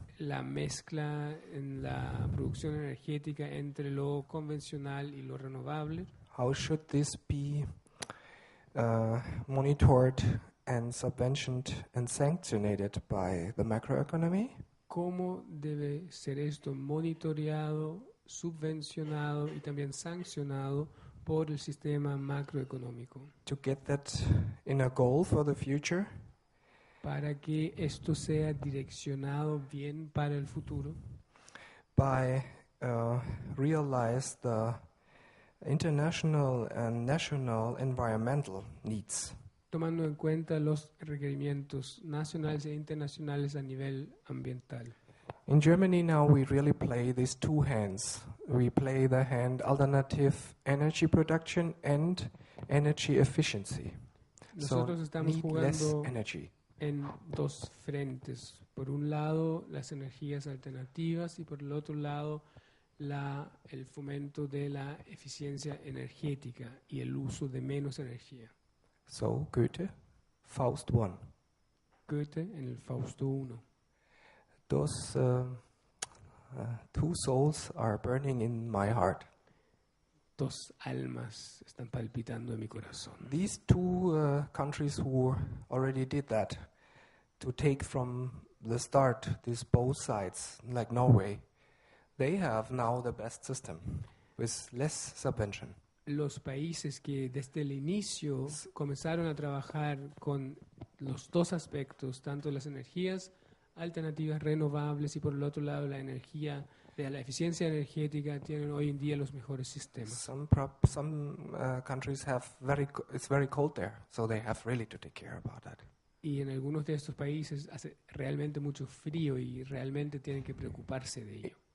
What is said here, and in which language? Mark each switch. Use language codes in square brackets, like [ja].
[es] La mezcla en la producción energética entre lo convencional y lo renovable. [en] How should this be monitored and subventioned and sanctioned by the macroeconomy? [es] ¿Cómo debe ser esto monitoreado, subvencionado y también sancionado por el sistema macroeconómico? [en] To get that in a goal for the future, [es] Para que esto sea direccionado bien para el futuro, [en] by realize the international and national environmental needs. [es] tomando en cuenta los requerimientos nacionales e internacionales a nivel ambiental. [en] In Germany now we really play these 2 hands. We play the hand alternative energy production and energy efficiency. [es] Nosotros [en] So [es] estamos [en] need less [es] jugando [en] energy. [es] en 2 frentes. Por un lado, las energías alternativas y por el otro lado, el fomento de la eficiencia energética y el uso de menos energía. [en] So Goethe, Faust 1. [es] Goethe en el Fausto I. [en] Those 2 souls are burning in my heart. [es] 2 almas están palpitando en mi corazón. [en] These 2 countries who already did that, to take from the start these both sides, like Norway, they have now the best system with less subvention. [es] Los países que desde el inicio comenzaron a trabajar con los 2 aspectos, tanto las energías alternativas renovables y por el otro lado la energía de la eficiencia energética, tienen hoy en día los mejores sistemas. [en] Some countries have it's very cold there, so they have really to take care about that. [es] Y en algunos de estos países hace realmente mucho frío y realmente tienen que preocuparse de ello.